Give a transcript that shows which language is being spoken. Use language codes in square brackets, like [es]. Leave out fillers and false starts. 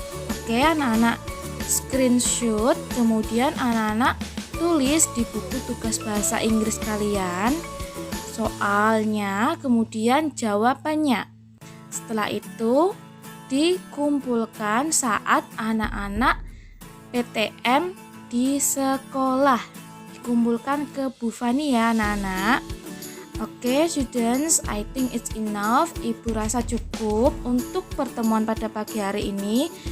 [id] Oke, anak-anak screenshot, kemudian anak-anak tulis di buku tugas bahasa Inggris kalian soalnya, kemudian jawabannya. Setelah itu dikumpulkan saat anak-anak PTM di sekolah. Dikumpulkan ke Bu Fani ya anak-anak. [en] Oke, students, I think it's enough. [id] Ibu rasa cukup untuk pertemuan pada pagi hari ini.